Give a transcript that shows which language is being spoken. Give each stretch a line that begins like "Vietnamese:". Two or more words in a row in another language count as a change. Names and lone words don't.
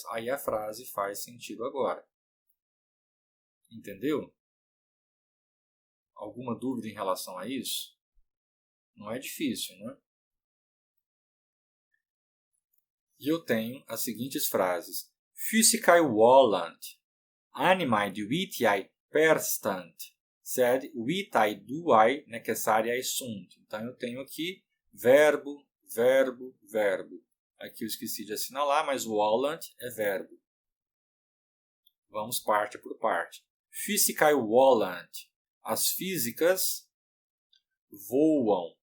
Portuguese: Aí a frase faz sentido agora. Entendeu? Alguma dúvida em relação a isso? Não é difícil, né? E eu tenho as seguintes frases.
Latin: Physicae volant, animae divitiae perstant, sed vitae duae necessariae sunt.
Portuguese: Então eu tenho aqui verbo, verbo, verbo. Aqui eu esqueci de assinalar, mas o volant é verbo. Vamos parte por parte.
Latin: Physicae volant.
Portuguese: As físicas voam.